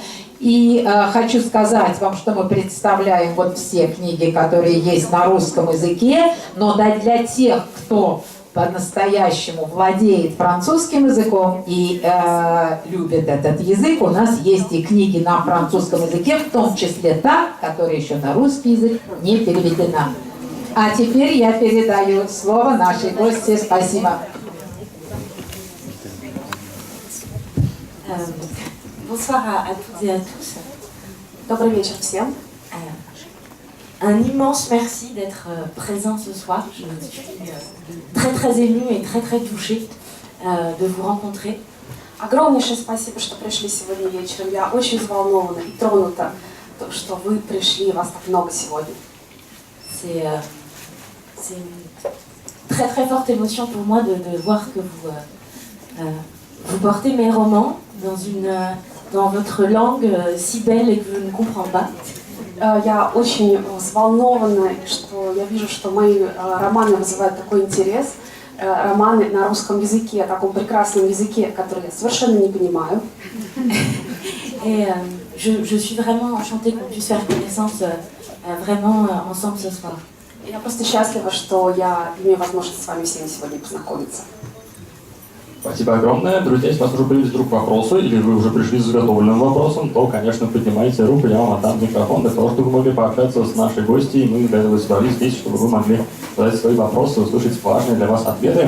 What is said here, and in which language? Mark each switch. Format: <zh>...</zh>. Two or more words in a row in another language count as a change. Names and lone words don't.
<ru>И хочу сказать вам, что мы представляем вот все книги, которые есть на русском языке, но да, для тех, кто по-настоящему владеет французским языком и любит этот язык, у нас есть и книги на французском языке, в том числе та, которая еще на русский язык не переведена. А теперь я передаю слово нашей гости. Спасибо.</ru> <fr>Bonsoir à toutes et à tous.</fr> <ru>Добрый вечер всем.</ru> <fr>Un immense merci d'être présent ce soir. Je suis très très émue et très très touchée de vous rencontrer.</fr> <ru>Огромнейшее спасибо, что пришли сегодня вечером. Я очень взволнована и тронута, что вы пришли, вас так много сегодня.</ru> <fr>C'est une très très forte émotion pour moi de voir que vous portez mes romans dans votre langue si belle et que je ne comprends pas.</fr> <ru>Я очень взволнована, что я вижу, что мои романы вызывают такой интерес. Романы на русском языке, таком прекрасном языке, который я совершенно не понимаю.</ru> <fr>Et je suis vraiment enchantée qu'on puisse faire connaissance vraiment ensemble ce soir.</fr> <ru>Я просто счастлива, что я имею возможность с вами всеми сегодня познакомиться. Спасибо огромное. Друзья, если у вас уже появились вдруг вопросы, или вы уже пришли с заготовленным вопросом, то, конечно, поднимайте руку, я вам отдам микрофон, для того, чтобы вы могли пообщаться с нашей гостьей. Мы для этого собрались здесь, чтобы вы могли задать свои вопросы, услышать важные для вас ответы.</ru>